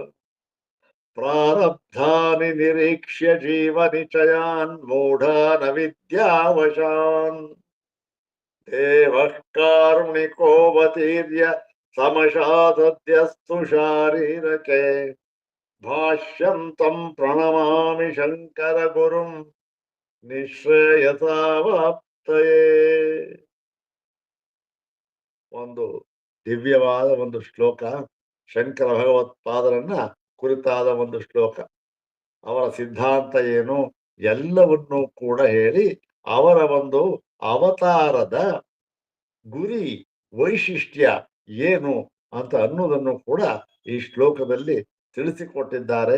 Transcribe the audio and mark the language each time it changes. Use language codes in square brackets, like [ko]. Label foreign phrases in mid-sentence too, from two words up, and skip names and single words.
[sa] प्रारब्धानि निरीक्ष्य जीवनिचयान् मूढा न विद्यावशान् देवः कारुणिकोऽवतीर्य समशासद्यस्तु शारीरके भाष्यन्तं प्रणमामि शङ्करगुरुं ನಿಶ್ರೇಯಸಾವಾಪ್ತಯೇ. [kn] ಒಂದು ದಿವ್ಯವಾದ ಒಂದು ಶ್ಲೋಕ, ಶಂಕರ ಭಗವತ್ಪಾದರನ್ನ ಕುರಿತಾದ ಒಂದು ಶ್ಲೋಕ. ಅವರ ಸಿದ್ಧಾಂತ ಏನು, ಎಲ್ಲವನ್ನೂ ಕೂಡ ಹೇಳಿ ಅವರ ಒಂದು ಅವತಾರದ ಗುರಿ ವೈಶಿಷ್ಟ್ಯ ಏನು ಅಂತ ಅನ್ನೋದನ್ನು ಕೂಡ ಈ ಶ್ಲೋಕದಲ್ಲಿ ತಿಳಿಸಿಕೊಟ್ಟಿದ್ದಾರೆ.